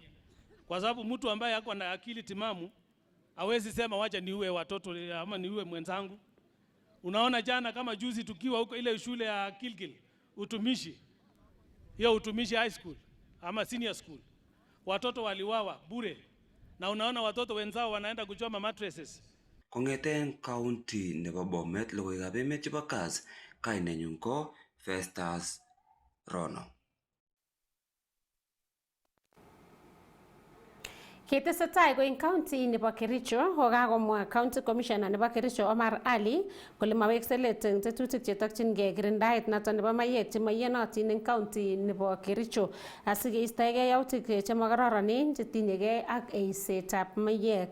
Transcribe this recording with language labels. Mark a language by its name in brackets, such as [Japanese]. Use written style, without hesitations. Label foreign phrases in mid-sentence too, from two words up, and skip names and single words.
[Swahili] Kwa sababu mtu ambaye yako na akili timamu hawezi sema wacha niue watoto ama niue mwenzangu. Unaona jana kama juzi tukiwa huko ile shule ya Kilgil, utumishi. Hiyo utumishi [English] high school [Swahili] ama [English] senior school. [Swahili] Watoto waliwawa bure. Na unaona watoto wenzao wanaenda kuchoma mattresses. [Kalenjin] Kongeten county nebo Bomet logoiwekab emet chebo Kass, kainenyun ko Festus Rono. Ketesetai ko eng county nebo Kericho kokakomwa [English] county commissioner [Kalenjin] nebo Kericho Omar Ali kole mawekse let eng tetutik chetokyingei kirindaet noton nebo mayek chemaiyanotin eng county nebo Kericho asikeistoegei yautik chemakororonen chetinyegei ak eisetab mayek.